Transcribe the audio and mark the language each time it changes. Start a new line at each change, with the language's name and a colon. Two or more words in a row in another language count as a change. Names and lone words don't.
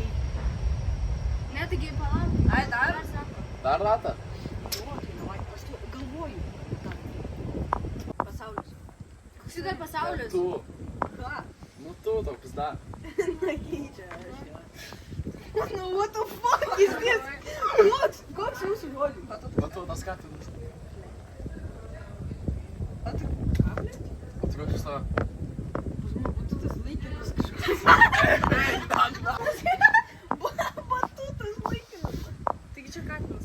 Lithuanian: Ne, taigi palauk. Ai, dar? Dar ratą? Davai, aš tu galvoju. Pasaulis. Koks yra pasaulis? Tu. Ką? Nu tu, toks dar. Nakeičia. Nu,
English: what the fuck is this?
Lithuanian: Koks jūsų žodis? O tu, tas katinas. O tu ką, blėt? O tu koks iš tavo? Pas mane batutas laikinas kažkas. Batutas laikinas. Taigi čia katinas.